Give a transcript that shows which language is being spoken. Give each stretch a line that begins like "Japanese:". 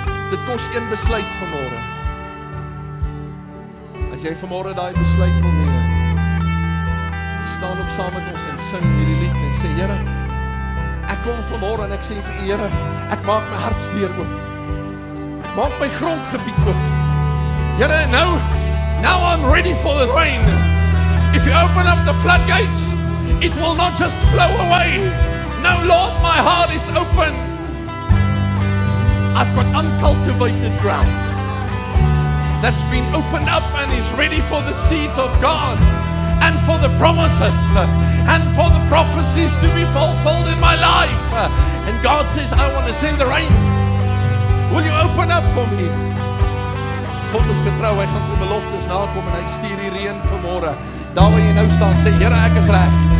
Afrikaans: Dit kos een besluit vanmôre. As jy vanmôre daai besluit wil neem, staan op saam met ons en sing hierdie lied en sê, Here, ek kom vanmôre en ek sê vir U, Here, ek maak my hartsdeur oop. Ek maak my grondgebied oop.
English: Here, now I'm ready for the rain. If you open up the floodgates, it will not just flow away. No, Lord, my heart is open. I've got uncultivated ground that's been opened up and is ready for the seeds of God and for the promises and for the prophecies to be fulfilled in my life. And God says, I want to send the rain. Will you open up for me?
Afrikaans: God is getrou, hy gaan sy beloftes nakom en hy stuur die reën vanmôre. Daar waar jy nou staan, sê, Here, ek is reg.